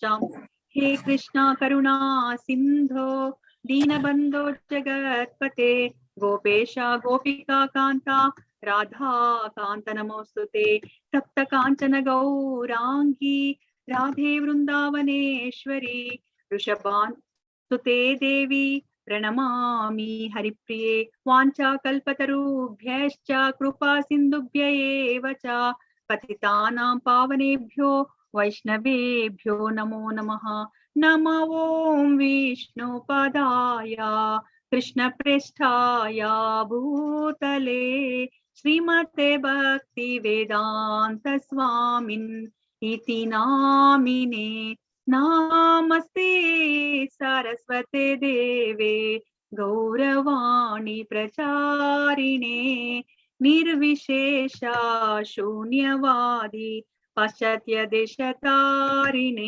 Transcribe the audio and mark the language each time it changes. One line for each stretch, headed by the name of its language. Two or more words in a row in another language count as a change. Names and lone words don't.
Sanskrit: हे कृष्ण करुणा सिन्धो दीनबन्धो जगत्पते गोपेश गोपिका कान्त राधा कान्त नमोस्तुते. तप्त काञ्चन गौराङ्गि राधे वृन्दावनेश्वरि ऋषभान् सुते देवि प्रणमामि हरिप्रिये. वाञ्चा कल्पतरुभ्यश्च कृपा सिन्धुभ्य एव च पतितानां पावनेभ्यो वैष्णवेभ्यो नमो नमः. नमो ॐ विष्णु पदाय कृष्ण प्रेष्ठाय भूतले श्रीमते भक्ति वेदान्त स्वामिन् इति नामिने. नमस्ते सरस्वते देवे गौरवाणि प्रचारिणे निर्विशेष शून्यवादि पाश्चात्य देशतारिणे.